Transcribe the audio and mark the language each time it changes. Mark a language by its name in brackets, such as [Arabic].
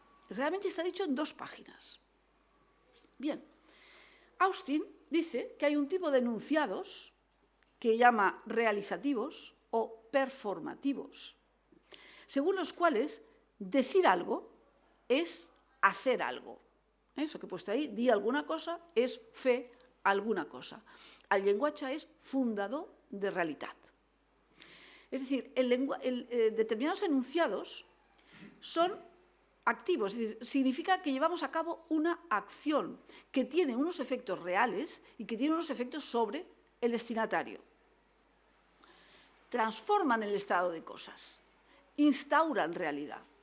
[Spanish] Realmente está dicho en 2 páginas. Bien, Austin dice que hay un tipo de enunciados que llama realizativos o performativos, según los cuales decir algo es hacer algo. Eso que he puesto ahí, [Catalan] di alguna cosa, es fer alguna cosa. El llenguatge és fundador de realitat. [Spanish] Es decir, determinados enunciados son activos, es decir, significa que llevamos a cabo una acción que tiene unos efectos reales y que tiene unos efectos sobre el destinatario. Transforman el estado de cosas, instauran realidad.